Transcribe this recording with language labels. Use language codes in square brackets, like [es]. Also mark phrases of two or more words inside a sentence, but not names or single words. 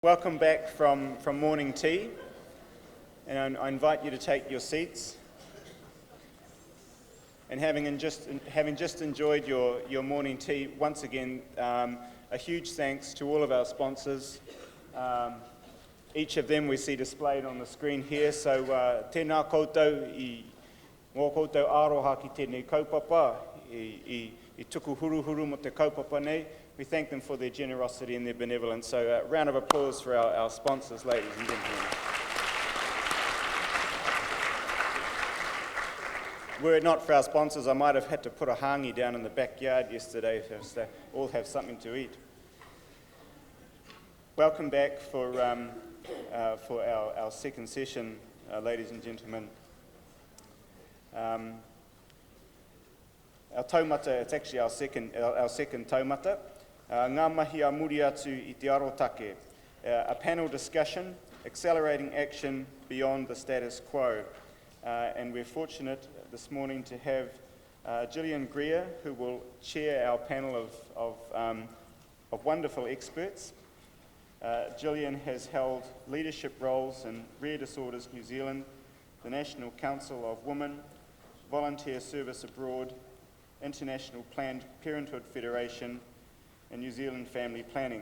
[en] Welcome back from morning tea, and I invite you to take your seats. And having just enjoyed your morning tea, once again, a huge thanks to all of our sponsors. Each of them we see displayed on the screen here. [mi] So tēnā koutou I ngō koutou aroha ki tēnei kaupapa, I tuku huruhuru mo te kaupapa nei. [en] We thank them for their generosity and their benevolence. So a round of applause for our sponsors, ladies and gentlemen. Were it not for our sponsors, I might have had to put a hangi down in the backyard yesterday so they all have something to eat. Welcome back for our second session, ladies and gentlemen. Our taumata, it's actually our second taumata. [mi] Ngā mahi a muri atu I te arotake, [en] a panel discussion, accelerating action beyond the status quo. And we're fortunate this morning to have Gill Greer, who will chair our panel of wonderful experts. Gillian has held leadership roles in Rare Disorders New Zealand, the National Council of Women, Volunteer Service Abroad, International Planned Parenthood Federation, and New Zealand Family Planning.